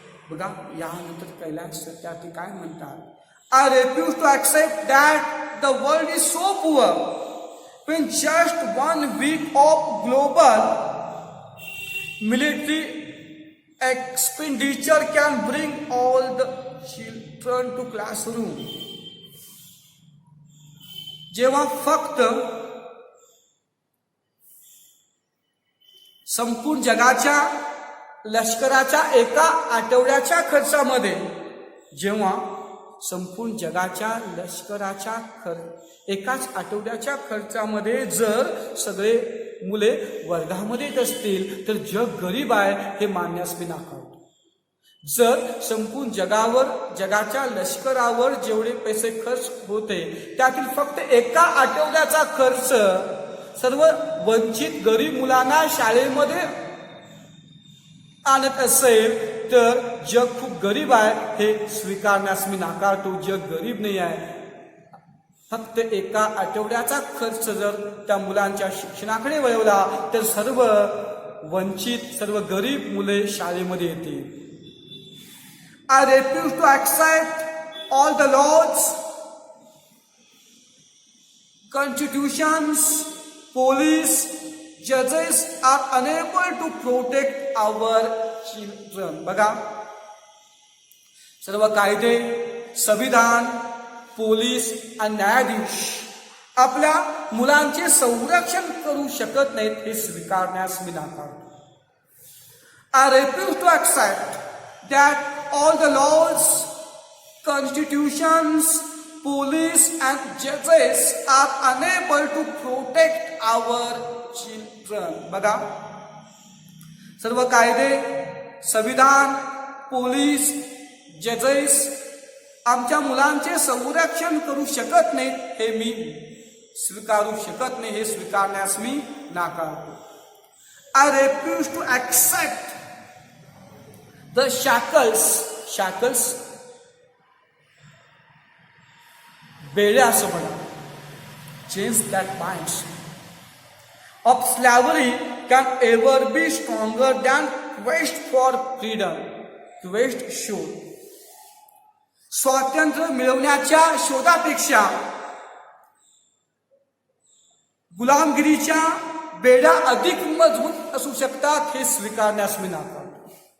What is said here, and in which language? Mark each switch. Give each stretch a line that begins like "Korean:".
Marathi: बघा, यानंतर कैलास सत्यार्थी काय म्हणतात,
English: I refuse to accept that the world is so poor when just 1 week of global military expenditure can bring all the children to classroom.
Marathi: जेव्हा फक्त संपूर्ण जगाच्या लष्कराच्या एका आठवड्याच्या खर्चामध्ये, जेव्हा संपूर्ण जगाच्या लष्कराच्या एकाच आठवड्याच्या खर्चामध्ये जर सगळे मुले वर्गामध्ये येत असतील तर जग गरीब आहे हे मानण्यास मी नाकारतो. जर संपूर्ण जगाच्या लष्करावर जेवढे पैसे खर्च होते त्यातील फक्त एका आठवड्याचा खर्च सर्व वंचित गरीब मुलांना शाळेमध्ये आणत असेल तर जग खूप गरीब आहे हे स्वीकारण्यास मी नाकारतो. जग गरीब नाही आहे. फक्त एका आठवड्याचा खर्च जर त्या मुलांच्या शिक्षणाकडे वळवला तर सर्व वंचित, सर्व गरीब मुले शाळेमध्ये येतील.
English: I refuse to accept all the laws, constitutions, police, judges are unable to protect our children.
Marathi: बघा, सर्व कायदे, संविधान, पोलीस आणि न्यायाधीश आपल्या मुलांचे संरक्षण करू शकत नाहीत हे स्वीकारण्यास मी नाकारतो.
English: I refuse to accept that all the laws, constitutions, police and judges are unable to protect our children.
Marathi: बघा, सर्व कायदे, संविधान, पोलीस, जजेस आमच्या मुलांचे संरक्षण करू शकत नाहीत हे मी स्वीकारू शकत नाही, हे स्वीकारण्यास मी नाकारतो.
English: I refuse to accept the shackles
Marathi: बेड्या असं म्हणा.
English: Change that minds of slavery can ever be stronger than quest for freedom.
Marathi: Quest शोध. स्वातंत्र्य मिळवण्याच्या शोधापेक्षा गुलामगिरीच्या बेड्या अधिक मजबूत असू शकतात हे स्वीकारण्यास मी नाकारतो.